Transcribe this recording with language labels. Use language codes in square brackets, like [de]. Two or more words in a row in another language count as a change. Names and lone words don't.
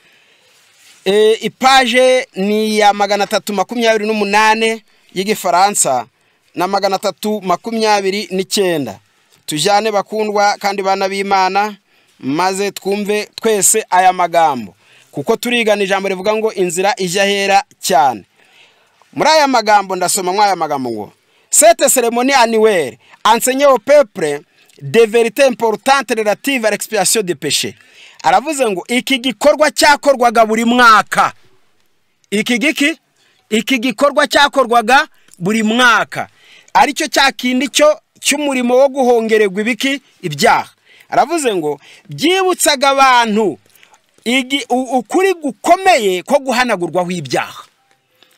[rw] Ipaje ni ya 328 y'Igifaransa na 329. Tujyane bakundwa kandi bana b'Imana, maze twumve twese aya magambo, kuko turigana ijambo rivuga ngo inzira ijya hera cyane. Muri aya magambo ndasoma mwaya magambo ngo [fr] cette cérémonie annuelle enseignait au peuple des vérités importantes relatives à l'expiation des péchés. [rw] Aravuze ngo iki gikorwa cyakorwaga buri mwaka. Iki gikorwa cyakorwaga buri mwaka, aricyo cyakindi cyo cy'umurimo wo guhongererwa ibiki ibyaha. Aravuze ngo byibutsaga abantu ukuri gukomeye ko guhanagurwaho ibyaha.